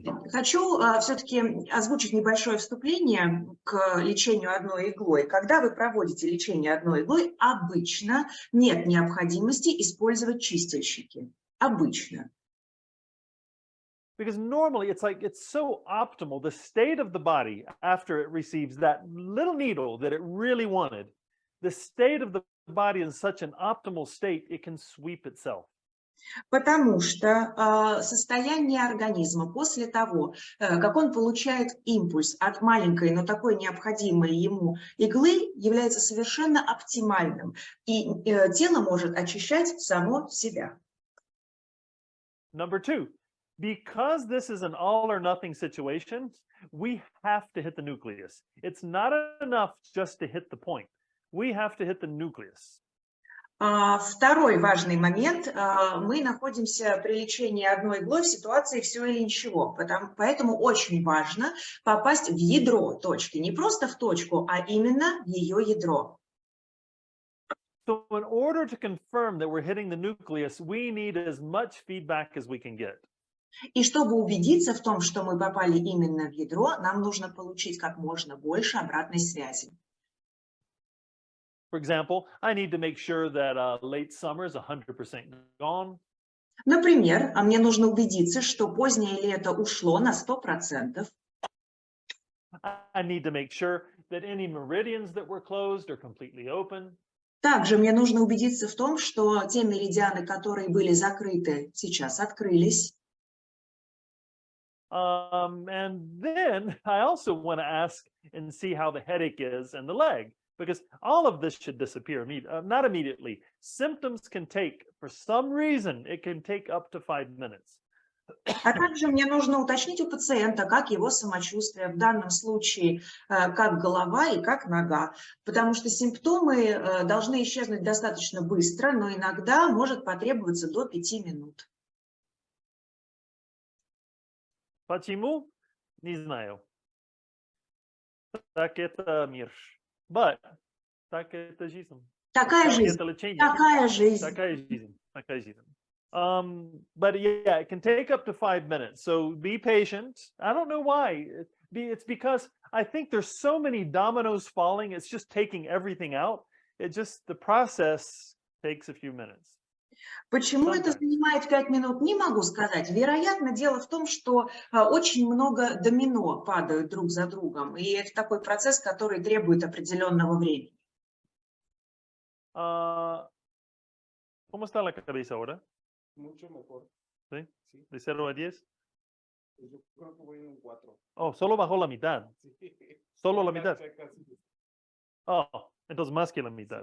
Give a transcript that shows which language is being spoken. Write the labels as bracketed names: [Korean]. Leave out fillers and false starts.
[Russian] Хочу все-таки озвучить небольшое вступление к лечению одной иглой. Когда вы проводите лечение одной иглой, обычно нет необходимости использовать чистильщики. Обычно. [English] Because normally it's so optimal, the state of the body after it receives that little needle that it really wanted, the state of the body in such an optimal state, it can sweep itself. [Russian] Потому что состояние организма после того, как он получает импульс от маленькой, но такой необходимой ему иглы, является совершенно оптимальным. И тело может очищать само себя. [English] Number two, because this is an all or nothing situation, we have to hit the nucleus. It's not enough just to hit the point. We have to hit the nucleus. [Russian] Второй важный момент. Мы находимся при лечении одной иглой в ситуации все или ничего. Поэтому очень важно попасть в ядро точки. Не просто в точку, а именно в ее ядро. [English] So in order to confirm that we're hitting the nucleus, we need as much feedback as we can get. [Russian] И чтобы убедиться в том, что мы попали именно в ядро, нам нужно получить как можно больше обратной связи. [English] For example, I need to make sure that late summer is 100% gone. [Russian] Например, мне нужно убедиться, что позднее лето ушло на 100%. [English] I need to make sure that any meridians that were closed are completely open. [Russian] Также мне нужно убедиться в том, что те меридианы, которые были закрыты, сейчас открылись. [English] And then I also want to ask and see how the headache is and the leg. Because all of this should disappear, not immediately. Symptoms can take, for some reason, it can take up to 5 minutes. [Russian] А также мне нужно уточнить у пациента, как его самочувствие, в данном случае, как голова и как нога. Потому что симптомы должны исчезнуть достаточно быстро, но иногда может потребоваться до 5 минут. Почему? Не знаю. Так это мир. [English] But [Russian] так это жизнь. Такая жизнь. Такая жизнь. Такая жизнь. Такая жизнь. [English] But yeah, it can take up to 5 minutes. So be patient. I don't know why. It's because I think there's so many dominoes falling. It's just taking everything out. The process takes a few minutes. [Russian] Почему это занимает 5 минут, не могу сказать. Вероятно, дело в том, что очень много домино падают друг за другом. И это такой процесс, который требует определенного времени. [Spanish] ¿Cómo está la cabeza ahora? Mucho mejor. ¿Sí? Sí. ¿De 0 a 10? Yo creo que voy en un 4. Oh, solo bajó la mitad. Sí. Solo la Ya mitad. casi, Oh, entonces más que la mitad.